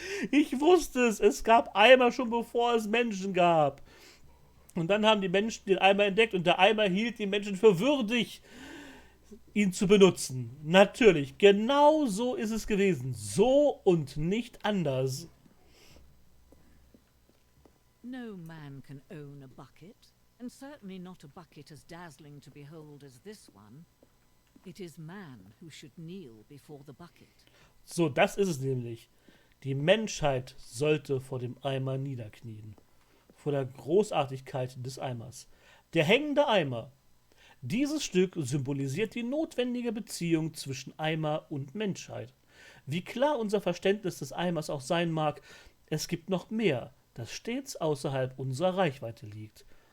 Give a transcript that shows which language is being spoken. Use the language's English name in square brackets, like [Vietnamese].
[German] Ich wusste es gab Eimer schon bevor es Menschen gab. Und dann haben die Menschen den Eimer entdeckt und der Eimer hielt die Menschen für würdig, ihn zu benutzen. Natürlich, genau so ist es gewesen. So und nicht anders. [English] No man can own a bucket, and certainly not a bucket as dazzling to behold as this one. It is man who should kneel before the bucket. [German] So, das ist es nämlich. Die Menschheit sollte vor dem Eimer niederknien. Vor der Großartigkeit des Eimers. Der hängende Eimer. Dieses Stück symbolisiert die notwendige Beziehung zwischen Eimer und Menschheit. Wie klar unser Verständnis des Eimers auch sein mag, es gibt noch mehr, das stets außerhalb unserer Reichweite liegt.